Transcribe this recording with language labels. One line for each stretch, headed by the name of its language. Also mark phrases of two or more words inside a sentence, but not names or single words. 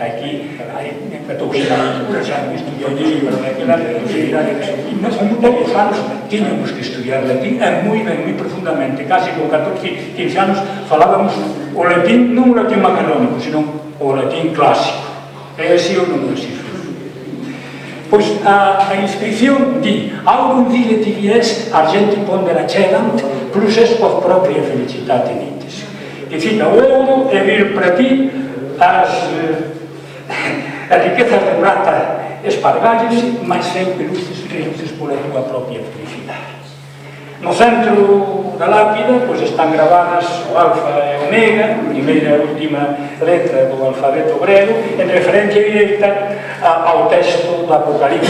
Galician: Aquí toquei xa me estudiou de libro naquela posibilidade e con moitos anos tiñamos que estudiar latín moi ben, moi profundamente, casi con 14, 15 anos falábamos o latín, non o latín macarónico, sino o latín clásico. É así ou non é así? Pois a inscripción di
Latin: «Aurum vile tibies argenti pondera cedant, plus es post propria felicitate nites».
Galician: Que cita, o ouro é vir para ti as riquezas de prata espargállese, mas eu que reluces pola tua propia felicidade. No centro da lápida pois están gravadas o alfa e o omega, a primeira e a última letra do alfabeto grego, en referencia directa ao texto do Apocalipse.